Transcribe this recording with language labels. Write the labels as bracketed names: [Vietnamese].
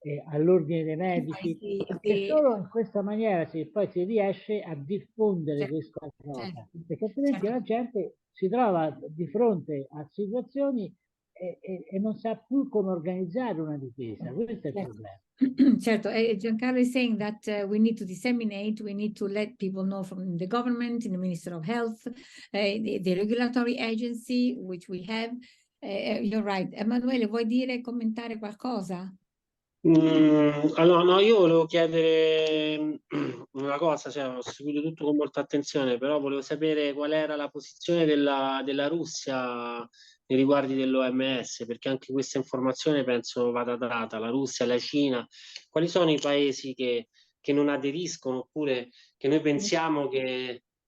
[Italian] all'Ordine dei Medici, perché solo in questa maniera poi si riesce a diffondere questa cosa, perché altrimenti la gente si trova di fronte a situazioni e non sa più come organizzare una difesa. Questo è il problema. [English] Certo, Giancarlo is saying that we need to disseminate, we need to let people know from the government, in the Minister of Health, the regulatory agency, which we have. You're right. [Italian] Emanuele, vuoi dire, commentare qualcosa? Allora, no, io volevo chiedere una cosa, cioè, ho seguito tutto con molta attenzione, però volevo sapere qual era la posizione della Russia nei riguardi dell'OMS, perché anche questa informazione penso vada data, la Russia, la Cina, quali sono i paesi che non aderiscono oppure che noi pensiamo che...